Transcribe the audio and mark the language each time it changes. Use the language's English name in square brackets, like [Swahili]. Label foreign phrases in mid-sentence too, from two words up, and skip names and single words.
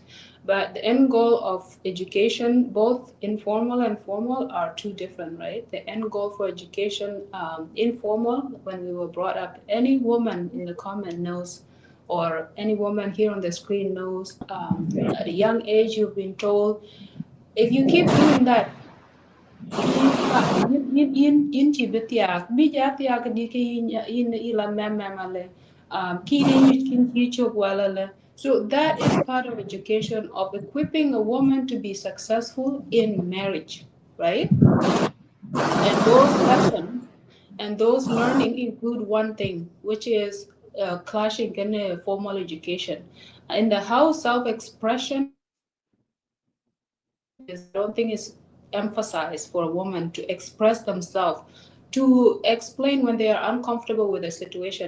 [English] But the end goal of education, both informal and formal, are two different, right? The end goal for education, informal, when we were brought up, any woman in the comment knows, or any woman here on the screen knows, at a young age you've been told, if you keep doing that, [Dinka] yin chi bitiak bi ja tiak di ke yin ila memale ki kin chi chok wala. [English] So that is part of education, of equipping a woman to be successful in marriage, right? And those lessons and those learning include one thing, which is clashing in a formal education. In the house, self-expression is, I don't think it's emphasized for a woman to express themselves, to explain when they are uncomfortable with a situation.